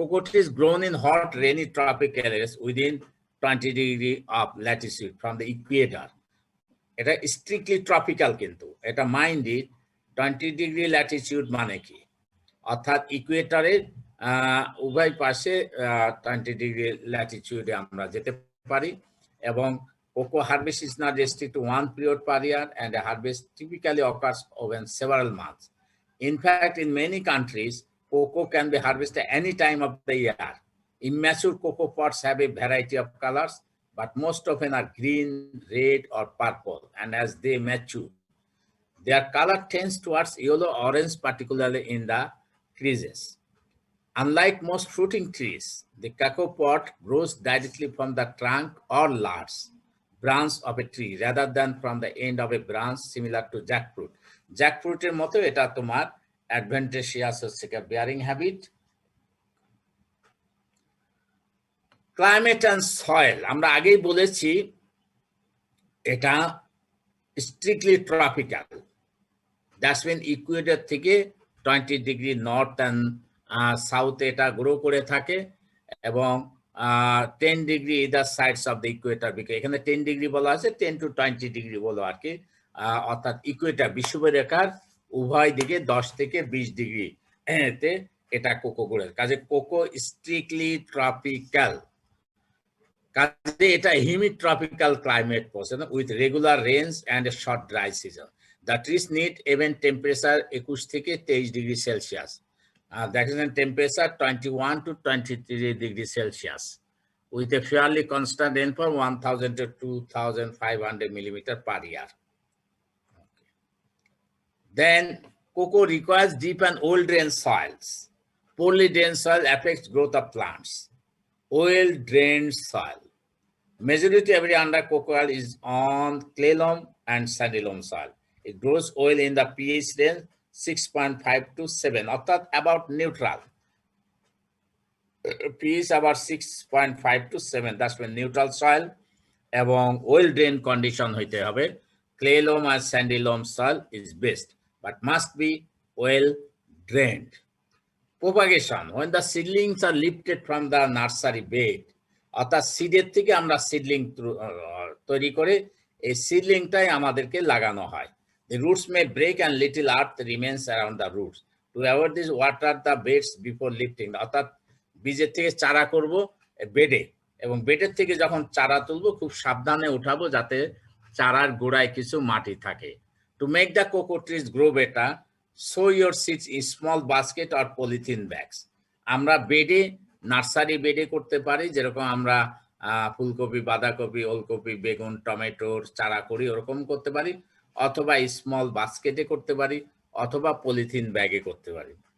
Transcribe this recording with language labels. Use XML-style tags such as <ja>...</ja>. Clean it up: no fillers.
<en>Cocoa trees grown in hot, rainy tropical areas within 20 degree of latitude from the equator.</en> <bn>এটা strictly tropical কিন্তু এটা</bn> <en>mind it</en> <bn>20 degree Latitude মানে কি, অর্থাৎ ইকুয়েটরের উভয় পাশে 20 ডিগ্রি ল্যাটিটিউডে আমরা যেতে পারি।</bn> <en>এবং cocoa harvest is not restricted to one period per year, and a harvest typically occurs over several months. In fact, in many countries, cocoa can be harvested any time of the year. Immature cocoa pods have a variety of colors, but most often are green, red, or purple, and as they mature, their color tends towards yellow-orange, particularly in the creases. Unlike most fruiting trees, the cacao pod grows directly from the trunk or large branch of a tree rather than from the end of a branch, similar to jackfruit.</en> <bn>Jackfruiter মতো এটা তোমার advantageous হচ্ছে bearing habit.</bn> <en>Climate and soil,</en> <bn>আমরা আগেই বলেছি এটা strictly tropical.</bn> <en>That's when</en> <bn>equator থেকে 20 degree north and সাউথে এটা গ্রো করে থাকে, এবং 10 degree</bn> <en>either sides of the equator,</en> <bn>এখানে 10 ডিগ্রি বলা আছে, 10 to 20 ডিগ্রি বলো আর কি, অর্থাৎ ইকুয়েটার বিষুবরেখার উভয় দিকে 10 থেকে 20 ডিগ্রি তে এটা কোকো গ্রো। কাজে কোকো স্ট্রিক্টলি ট্রপিক্যাল, কাজে এটা হিউমিড ট্রপিক্যাল ক্লাইমেট পছন্দ</bn> <en>With regular range and a short dry season. The trees need even temperature 21 থেকে 23 degree Celsius.</en> <bn>দেখেছেন</bn> <en>Temperature 21 to 23 degree Celsius with a fairly constant rainfall 1000 to 2500 millimeter per year. Then cocoa requires deep and well drained soils. Poorly drained soil affects growth of plants. Well drained soil. Majority area under cocoa is on clay loam and sandy loam soil. It grows well in the pH range 6.5 to 7, অর্থাৎ about neutral. pH about 6.5 to 7, that's when neutral soil, এবং well drained condition</en> <bn>হইতে হবে।</bn> <en>Clay loam and sandy loam soil is best, but must be well drained. Propagation, when the seedlings are lifted from the nursery bed,</en> <bn>অর্থাৎ সিডের থেকে আমরা seedling তৈরি করে এই সিডলিংটাই আমাদেরকে লাগানো হয়।</bn> <en>The roots may break and little earth remains around the roots. To avoid this, water the beds before lifting.</en> <bn>অর্থাৎ বীজের থেকে চারা করব বেডে, এবং বেডের থেকে যখন চারা তুলবো খুব সাবধানে উঠাবো যাতে চারার গোড়ায় কিছু মাটি থাকে।</bn> <en>To make the cocoa trees grow better, sow your seeds in small basket or polythene bags.</en> <bn>আমরা বেডে, নার্সারি বেডে করতে পারি, যেরকম আমরা ফুলকপি, বাঁধাকপি, ওলকপি, বেগুন, টমেটোর চারা করি ওরকম করতে পারি, অথবা স্মল বাস্কেটে করতে পারি, অথবা পলিথিন ব্যাগে করতে পারি।</bn>